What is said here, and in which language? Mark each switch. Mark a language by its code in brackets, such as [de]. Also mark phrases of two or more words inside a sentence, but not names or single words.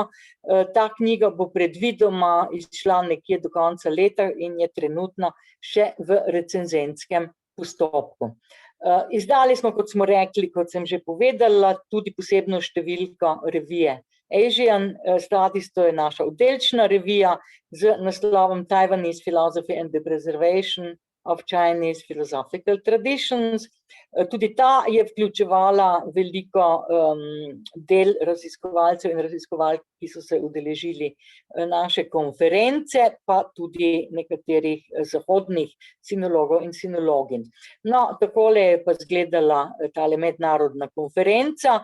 [sl] Ta knjiga bo predvidoma izšla nekje do konca leta in je trenutno še v recenzentskem postopku. Izdali smo, kot smo rekli, kot sem že povedala, tudi posebno številko revije Asian Studies, to je naša oddelčna revija z naslovom Taiwanese Philosophy and the Preservation of Chinese Philosophical Traditions. Tudi ta je vključevala veliko del raziskovalcev in raziskovalk, ki so se udeležili naše konference, pa tudi nekaterih zahodnih sinologov in sinologinj. No, takole je pa izgledala tale mednarodna konferenca.